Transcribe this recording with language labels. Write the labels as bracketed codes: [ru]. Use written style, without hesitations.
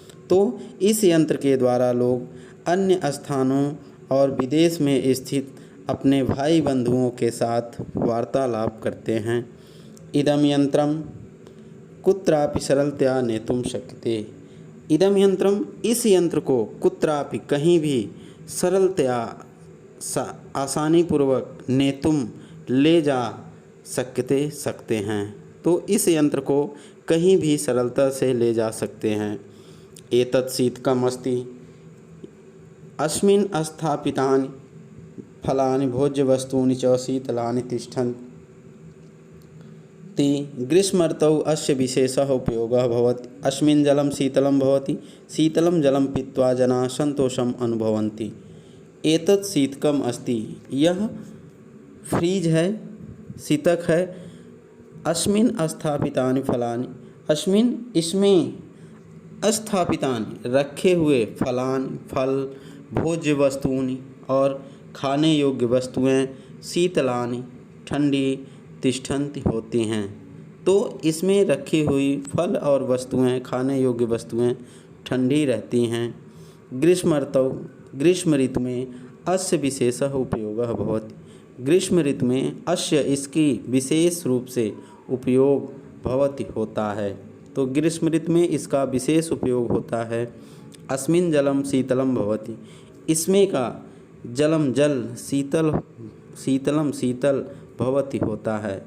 [hi] तो इस यंत्र के द्वारा लोग अन्य स्थानों और विदेश में स्थित अपने भाई बंधुओं के साथ वार्तालाप करते हैं। [sa] इदं यंत्रम कुत्रापि सरलतया नेतुं शक्यते। [hi] इदं यंत्रम, इस यंत्र को, कुत्रापि कहीं भी, सरलतया आसानी पूर्वक, नेतुं ले जा सकते हैं। तो इस यंत्र को कहीं भी सरलता से ले जा सकते हैं। [sa] एतत् शीतकम् अस्ति। अस्मिन् स्थापितानि फलानि भोज्यवस्तूनि च शीतलानि तिष्ठन्ति। ग्रीष्म ऋतौ अस्य विशेषः उपयोगः भवति। अस्मिन् जलं शीतलं भवति। शीतलं जलं पीत्वा जनाः संतोषम् अनुभवन्ति। एतत् शीतकम् अस्ति। [hi] यह फ्रीज है, शीतक है। अस्मिन् स्थापितानि फलानि, अस्मिन् इसमें, स्थापितानि रखे हुए, फलानि फल, भोज्य वस्तूनि और खाने योग्य वस्तुएं, शीतलानि ठंडी, तिष्ठन्ति होती हैं। तो इसमें रखी हुई फल और वस्तुएं, खाने योग्य वस्तुएं ठंडी रहती हैं। ग्रीष्म ऋतु में [sa] अस्य विशेषः उपयोगः भवति। [hi] ग्रीष्म ऋतु में अस्य, इसकी विशेष रूप से उपयोग भवति होता है। तो ग्रीष्म ऋतु में इसका विशेष उपयोग होता है। [sa] अस्मिन् जलम शीतलम भवति। [hi] इसमें का जलम जल शीतल भवति होता है।